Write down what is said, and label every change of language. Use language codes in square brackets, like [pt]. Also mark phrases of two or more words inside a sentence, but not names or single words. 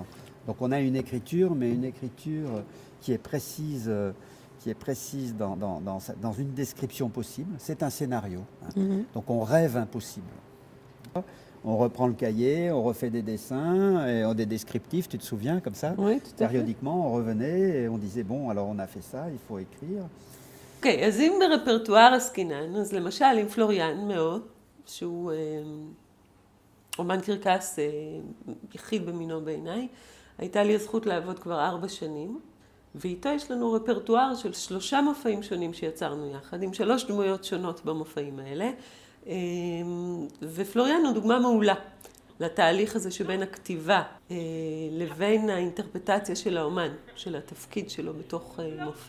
[fr] Donc, on a une écriture, mais une écriture qui est précise dans une description possible. C'est un scénario. Donc, on rêve impossible. On reprend le cahier, on refait des dessins, et des descriptifs, tu te souviens, comme ça? Oui, tout à fait. Périodiquement, on revenait et on disait, bon, alors on a fait ça, il faut écrire. [he] אוקיי, אז אם ברפרטואר עסקינן, אז למשל עם פלוריאן מאוד, שהוא אומן קרקס יחיד במינו בעיניי, הייתה לי הזכות לעבוד כבר 4 שנים, ואיתו יש לנו רפרטואר של 3 מופעים שונים שיצרנו יחד, עם 3 דמויות שונות במופעים האלה, ופלוריאן הוא דוגמה מעולה לתהליך הזה שבין הכתיבה לבין האינטרפטציה של האומן, של התפקיד שלו בתוך מופע.